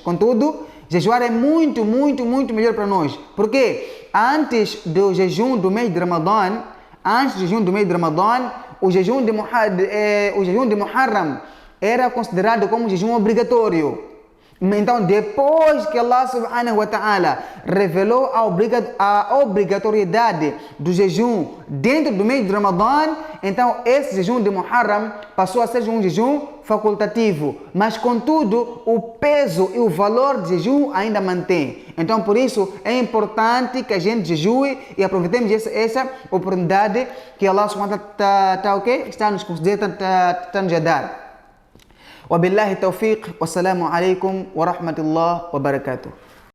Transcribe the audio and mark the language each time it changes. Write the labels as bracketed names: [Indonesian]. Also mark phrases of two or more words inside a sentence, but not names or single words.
[Portuguese] Contudo, jejuar é muito, muito, muito melhor para nós. Porque antes do jejum do mês de Ramadã, o jejum de Muharram era considerado como jejum obrigatório. Então, depois que Allah [Arabic] سبحانه وتعالى [Portuguese] revelou a obrigatoriedade do jejum dentro do mês de Ramadã, então esse jejum de Muharram passou a ser um jejum facultativo. Mas, contudo, o peso e o valor de jejum ainda mantém. Então, por isso, é importante que a gente jejue e aproveitemos essa oportunidade que Allah [Arabic] سبحانه وتعالى [Portuguese] está nos concedendo, está nos a dar. [Arabic] وبالله التوفيق والسلام عليكم ورحمة الله وبركاته.